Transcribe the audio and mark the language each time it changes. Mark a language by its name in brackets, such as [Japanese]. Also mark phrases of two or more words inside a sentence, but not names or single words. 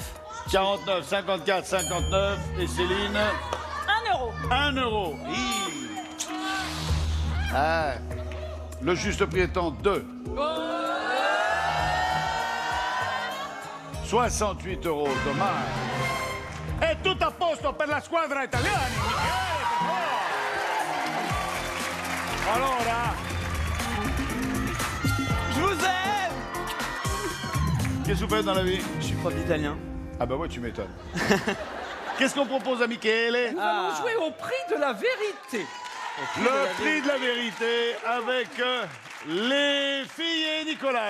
[French] 49, 54, 59. Et Céline, 1 €. 1 €. Ah. Le juste prix étant 2. 68 €, dommage. [Italian] E tutto a posto per la squadra italiana. Michele, per favore. Allora, [French] Je vous aime. qu'est-ce que vous faites dans la vie? Je suis prof d'italien. Ah bah ouais, tu m'étonnes. Qu'est-ce qu'on propose à Michele? Nous allons jouer au prix de la vérité. Le prix de la vérité avec les filles et Nicolas.